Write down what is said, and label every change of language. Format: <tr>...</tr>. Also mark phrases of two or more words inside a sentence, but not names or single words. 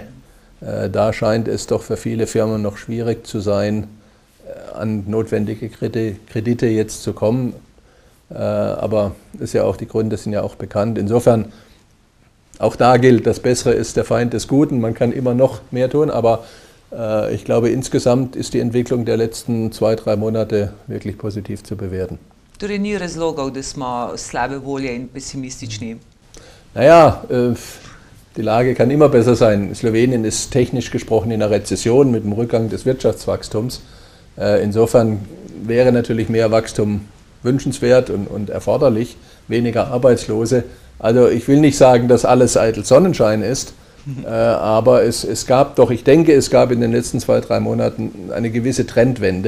<de>Da scheint es doch für viele Firmen noch schwierig zu sein, an notwendige Kredite jetzt zu kommen. Aber ist ja auch, die Gründe sind ja auch bekannt. Insofern, auch da gilt, das Bessere ist der Feind des Guten. Man kann immer noch mehr tun, aber ich glaube, insgesamt ist die Entwicklung der letzten 2-3 Monate wirklich positiv zu bewerten.</de> <sl>Torej ni razlogov, da smo slabe volje in pesimistični.</sl> <de>Naja, die Lage kann immer besser sein. Slowenien ist technisch gesprochen in einer Rezession mit dem Rückgang des Wirtschaftswachstums. Insofern wäre natürlich mehr Wachstum wünschenswert und erforderlich, weniger Arbeitslose. Also ich will nicht sagen, dass alles eitel Sonnenschein ist, aber es gab doch, ich denke, es gab in den letzten 2-3 Monaten eine gewisse Trendwende.</de>